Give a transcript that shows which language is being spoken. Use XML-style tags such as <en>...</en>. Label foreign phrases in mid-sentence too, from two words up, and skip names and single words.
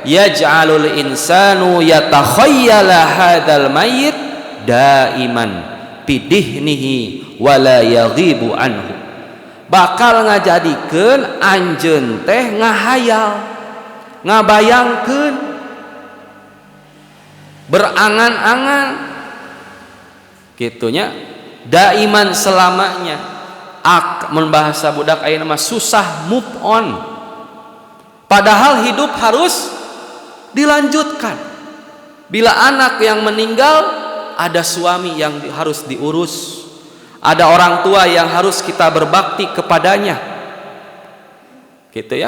<ar>يجعل الإنسان يتخيل هذا الميت دائما بذهنه ولا يغيب عنه,</ar> <su>bakal ngajadikeun anjeun teh ngahayal, ngabayangkeun, berangan-angan gitunya, daiman selamanya. Membahasa budak ayeuna mah susah</su> <en>move on,</en> <id>padahal hidup harus dilanjutkan. Bila anak yang meninggal, ada suami yang harus diurus, ada orang tua yang harus kita berbakti kepadanya, gitu ya.</id>